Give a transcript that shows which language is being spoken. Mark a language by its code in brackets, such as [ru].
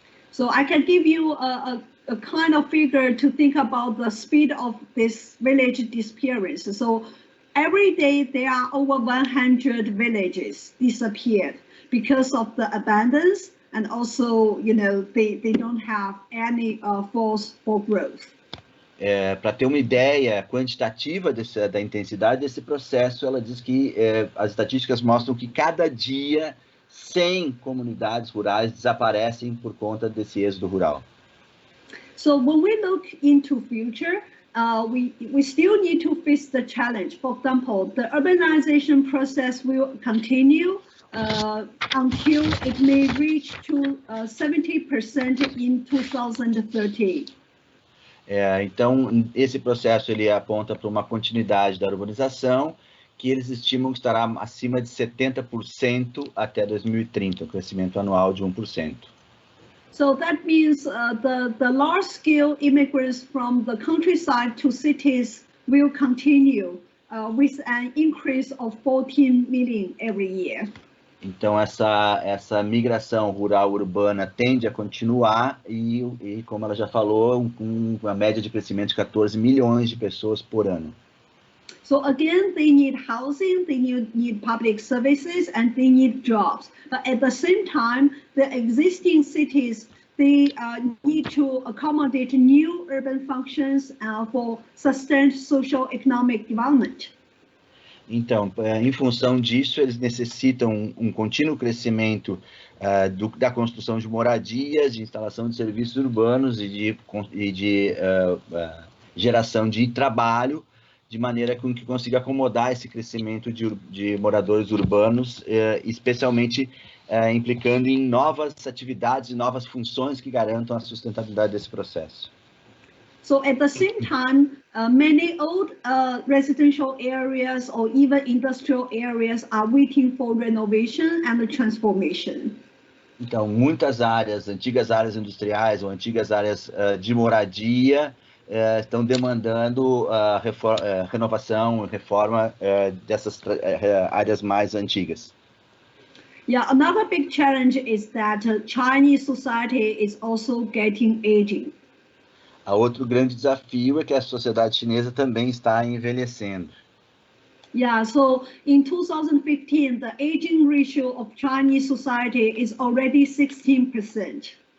[en] So I can give you a kind of figure to think about the speed of this village disappearance. So every day there are over 100 villages disappeared because of the abundance, and also, they don't have any force for growth. [pt] Para ter uma ideia quantitativa da intensidade desse processo, ela diz que as estatísticas mostram que cada dia 100 comunidades rurais desaparecem por conta desse êxodo rural. [en] So when we look into future, we still need to face the challenge. For example, the urbanization process will continue until it may reach to 70% in 2030. [pt] Então, esse processo ele aponta para uma continuidade da urbanização, que eles estimam que estará acima de 70% até 2030, um crescimento anual de 1%. [en] So that means the large-scale immigrants from the countryside to cities will continue with an increase of 14 million every year. [pt] Então, essa migração rural-urbana tende a continuar e, como ela já falou, com uma média de crescimento de 14 milhões de pessoas por ano. [en] So again, they need housing, they need public services, and they need jobs. But at the same time, the existing cities, they need to accommodate new urban functions for sustained social economic development. [pt] Então, em função disso, eles necessitam um contínuo crescimento da construção de moradias, de instalação de serviços urbanos e de geração de trabalho, de maneira com que consiga acomodar esse crescimento de moradores urbanos, especialmente implicando em novas atividades e novas funções que garantam a sustentabilidade desse processo. [en] So at the same time, many old residential areas or even industrial areas are waiting for renovation and transformation. [pt] Então, muitas áreas, antigas áreas industriais ou antigas áreas de moradia estão demandando renovação, reforma dessas áreas mais antigas. [en] Yeah, another big challenge is that Chinese society is also getting aging. [pt] Outro grande desafio é que a sociedade chinesa também está envelhecendo. [en] Yeah, so in 2015, the aging ratio of Chinese society is already 16%.